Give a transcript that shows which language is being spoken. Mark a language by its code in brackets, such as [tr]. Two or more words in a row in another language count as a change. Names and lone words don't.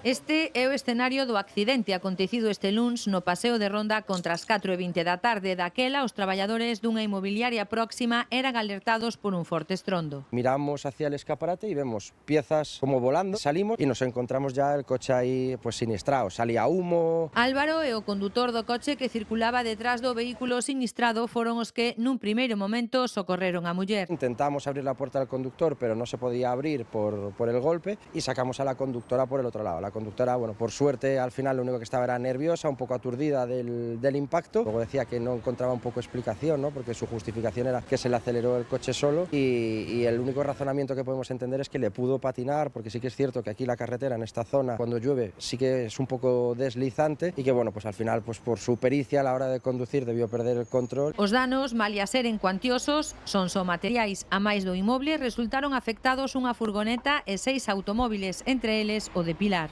[gl] Este é o escenario do accidente acontecido este luns no paseo de Ronda contra as 4:20 da tarde. Daquela, os traballadores dunha inmobiliaria próxima eran alertados por un forte estrondo. [es] Miramos hacia el escaparate y vemos piezas como volando. Salimos y nos encontramos ya el coche ahí pues siniestrado. Salía humo. [gl] Álvaro e o condutor do coche que circulaba detrás do vehículo sinistrado foron os que nun primeiro momento socorreron a muller. [es] Intentamos abrir la puerta del conductor, pero no se podía abrir por el golpe y sacamos a la conductora por el otro lado. La conductora, bueno, por suerte al final lo único que estaba era nerviosa, un poco aturdida del impacto. Luego decía que no encontraba un poco explicación, ¿no? Porque su justificación era que se le aceleró el coche solo y el único razonamiento que podemos entender es que le pudo patinar, porque sí que es cierto que aquí la carretera en esta zona cuando llueve sí que es un poco deslizante y que bueno, pues al final pues por su pericia a la hora de conducir debió perder el control. [gl] Os danos, malia seren cuantiosos, son só materiais. A máis do inmoble resultaron afectados unha furgoneta e 6 automóviles, entre eles o de Pilar.